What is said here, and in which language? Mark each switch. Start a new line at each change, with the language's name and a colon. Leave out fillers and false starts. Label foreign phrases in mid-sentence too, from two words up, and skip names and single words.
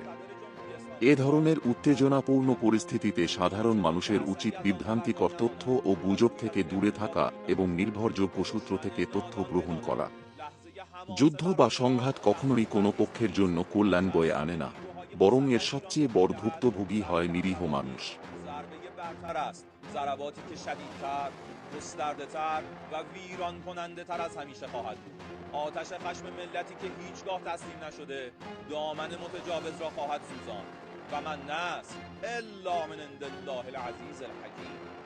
Bangla: এ ধরনের উত্তেজনাপূর্ণ পরিস্থিতিতে সাধারণ মানুষের উচিত বিভ্রান্তিকর তথ্য ও গুজব থেকে দূরে থাকা এবং নির্ভরযোগ্য সূত্র থেকে তথ্য গ্রহণ করা। যুদ্ধ বা সংঘাত কখনোই কোনো পক্ষের জন্য কল্যাণ বয়ে আনে না, বরং এর সবচেয়ে বড় ভুক্তভোগী হয় নিরীহ মানুষ।
Persian: ضرباتی که شدیدتر، گسترده‌تر و ویران کننده تر از همیشه خواهد بود. آتش خشم ملتی که هیچگاه تسلیم نشده دامن متجاوز را خواهد سوزاند و
Arabic: من نصر الا من عند الله العزیز الحکیم.